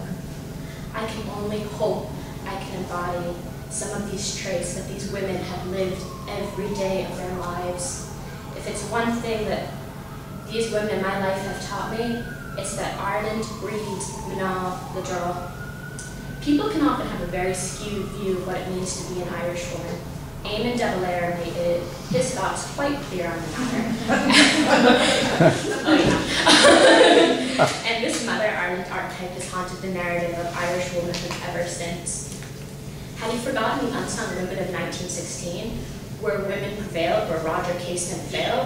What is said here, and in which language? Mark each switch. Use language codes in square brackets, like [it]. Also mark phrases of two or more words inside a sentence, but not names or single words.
[en] I can only hope I can embody some of these traits that these women have lived every day of their lives. If it's one thing that these women in my life have taught me, it's that Ireland breeds Maher the draw. People can often have a very skewed view of what it means to be an Irish woman. Eamon de Valera made his thoughts quite clear on the matter. Oh, yeah. And this Mother Ireland archetype has haunted the narrative of Irish womanhood ever since. Had you forgotten the unsung women of 1916, where women prevailed, where Roger Casement failed?